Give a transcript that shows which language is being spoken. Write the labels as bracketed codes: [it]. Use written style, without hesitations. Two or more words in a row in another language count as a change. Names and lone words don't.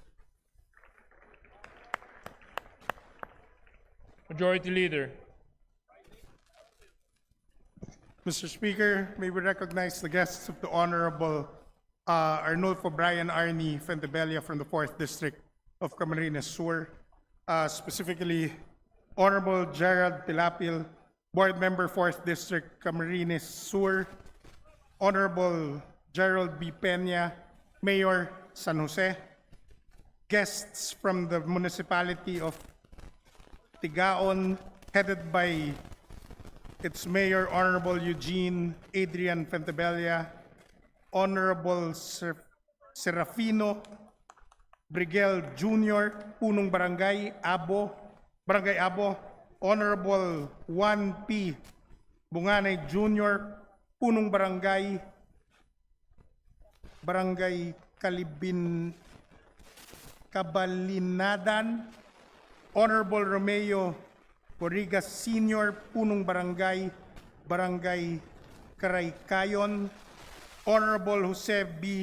[en] Majority Leader. Mr. Speaker, may we recognize the guests of the Honorable Arnulfo Brian Arnie Fentebella from the 4th District of Camarines Sur, specifically Honorable Gerald Pilapil, Board Member 4th District Camarines Sur, Honorable Gerald B. Peña, Mayor San Jose, guests from the Municipality of Tigaon, headed by its Mayor, Honorable Eugene Adrian Fentebella, Honorable Serafino Brigel Jr., [tl] Punong Barangay [en] Abo, Honorable Juan P. Bunganay Jr., [tl] Punong Barangay [en] Kabalinadan, Honorable Romeo Corrigas Sr., [tl] Punong Barangay [en] Karaykayon, Honorable Jose B.